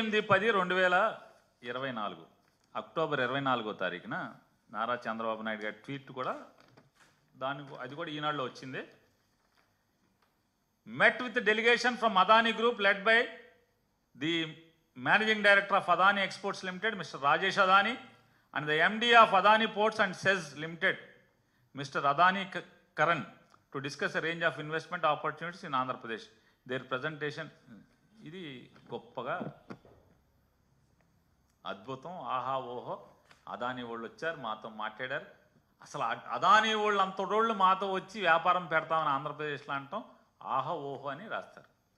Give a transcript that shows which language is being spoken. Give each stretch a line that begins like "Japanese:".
Telugu: (28/10/2024) October 24వ తారీఖున నారా చంద్రబాబు నాయుడు గారి tweet కూడా అది కూడా ఈనాడులో వచ్చింది.
English: met with the delegation from Adani Group led by the Managing Director of Adani Exports Limited, Mr. Rajesh Adani, and the MD of Adani Ports and SEZ Limited, Mr. Adani Karan, to discuss a range of investment opportunities in Andhra Pradesh.
Telugu: Their presentation, ఇది గొప్పగా అద్భుతం, ఆహా ఓహో. అదానీ వాళ్ళు వచ్చారు, మాతో మాట్లాడారు. అసలు అదానీ వాళ్ళు అంతటోళ్ళు మాతో వచ్చి వ్యాపారం పెడతామని ఆంధ్రప్రదేశ్లో అంటాం ఆహా ఓహో అని రాస్తారు.